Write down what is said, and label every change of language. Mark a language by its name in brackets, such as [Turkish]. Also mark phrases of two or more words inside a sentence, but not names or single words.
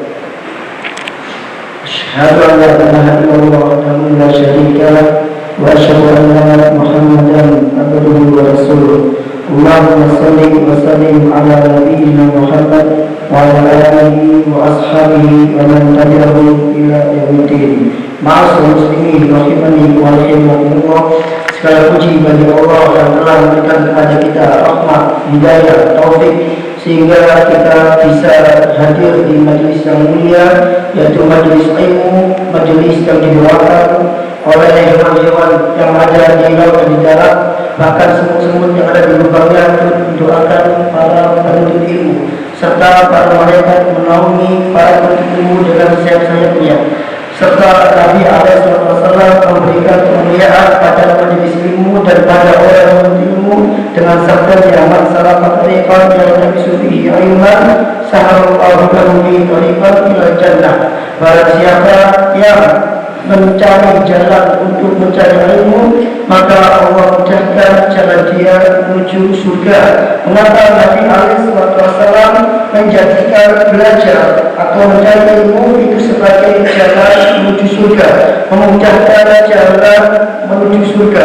[Arabic] أشهد أن لا إله إلا الله وحده لا شريك له وأشهد أن محمدا عبده ورسوله. اللهم صل وسلم على نبينا محمد وعلى آله وأصحابه ومن تبعهم إلى يوم الدين. معاشر المسلمين رحمني ورحمكم الله. [Indonesian] Segala puji bagi Allah yang telah memberikan kepada kita rahmat, hidayah, taufik sehingga kita bisa hadir di majelis yang mulia, yaitu majelis ilmu, majelis yang didoakan oleh hewan-hewan yang ada di laut dan di darat, bahkan semut-semut yang ada di lubangnya mendoakan para penuntut ilmu, serta para malaikat menaungi para penuntut ilmu dengan sayap-sayapnya, serta Nabi SAW memberikan kemuliaan pada majelis ilmu dan pada orang penuntut ilmu dengan sabdanya [Arabic] من سلك طريقا يلتمس فيه علما سهل الله له به طريقا إلى الجنة. [Indonesian] Barang siapa yang mencari jalan untuk mencari ilmu, maka Allah mudahkan jalan dia menuju surga. Mengapa Nabi SAW menjadikan belajar atau mencari ilmu itu sebagai jalan menuju surga, memudahkan jalan menuju surga?